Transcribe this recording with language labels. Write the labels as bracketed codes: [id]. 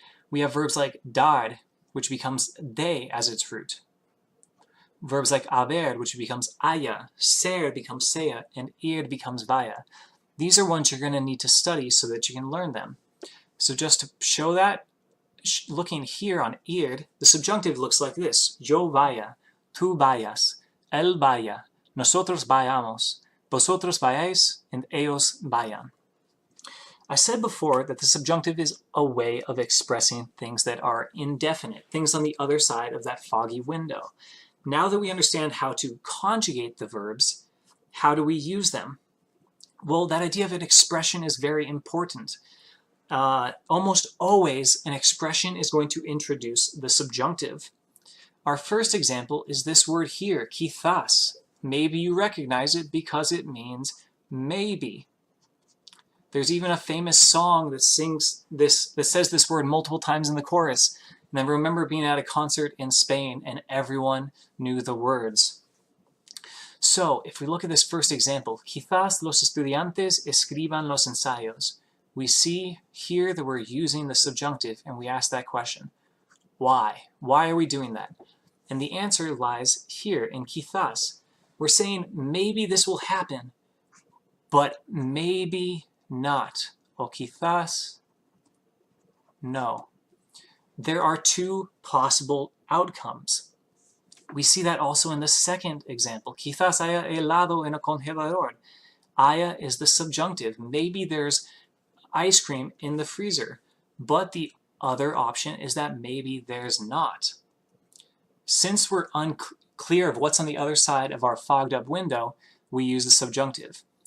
[en] We have verbs like dar, which becomes de as its root. Verbs like haber, which becomes haya, ser becomes sea, and ir becomes vaya. These are ones you're going to need to study so that you can learn them. So just to show that, looking here on ir, the subjunctive looks like this. [es] Yo vaya, tú vayas, él vaya, nosotros vayamos, vosotros vayáis, and ellos vayan. [en] I said before that the subjunctive is a way of expressing things that are indefinite, things on the other side of that foggy window. Now that we understand how to conjugate the verbs, how do we use them? Well, that idea of an expression is very important. Almost always, an expression is going to introduce the subjunctive. Our first example is this word here, quizás. Maybe you recognize it because it means maybe. There's even a famous song that sings this, that says this word multiple times in the chorus. And I remember being at a concert in Spain and everyone knew the words. So if we look at this first example, [es] quizás los estudiantes escriban los ensayos. [en] We see here that we're using the subjunctive and we ask that question. Why? Why are we doing that? And the answer lies here in quizás. We're saying maybe this will happen, but maybe not. [es] O quizás no. [en] There are two possible outcomes. We see that also in the second example. [es] Quizás haya helado en el congelador. [en] Haya is the subjunctive. Maybe there's ice cream in the freezer. But the other option is that maybe there's not. Since we're unclear of what's on the other side of our fogged up window, we use the subjunctive.